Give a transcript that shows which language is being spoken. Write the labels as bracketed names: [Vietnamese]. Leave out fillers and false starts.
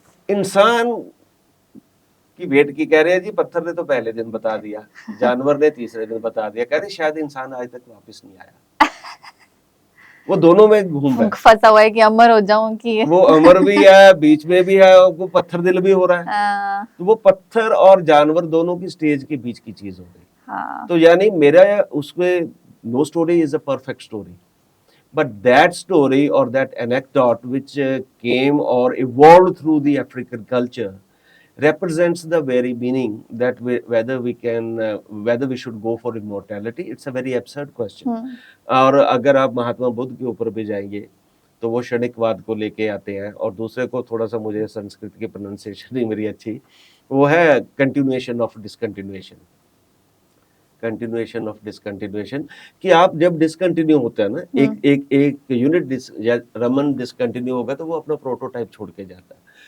[Hindi] इंसान की वेट की कह रहे हैं जी, पत्थर ने तो पहले दिन बता दिया, जानवर ने तीसरे दिन बता दिया। कह रहे शायद इंसान आज तक वापस नहीं आया। वो दोनों में घूम रहा है, फंसा हुआ है कि अमर हो जाऊं, कि वो अमर भी है, बीच में भी है, वो पत्थर दिल भी हो रहा है। तो वो पत्थर और जानवर दोनों की स्टेज के बीच की चीज हो गई। तो यानी मेरा उसमें [English] No story is a perfect story, but that story or that anecdote which came or evolved through the African culture represents the very meaning that whether we should go for immortality. It's a very absurd question. [Hindi] और अगर आप महात्मा बुद्ध के ऊपर भी जाएंगे तो वो क्षणिकवाद को लेके आते हैं। और दूसरे को थोड़ा सा, मुझे संस्कृत की प्रोनाउंसिएशन नहीं मेरी अच्छी, वो है continuation of discontinuation, continuation of discontinuation, कि आप जब डिसकंटिन्यू होता है ना, एक यूनिट रमन डिसकंटिन्यू होगा तो वो अपना प्रोटोटाइप छोड़ के जाता है।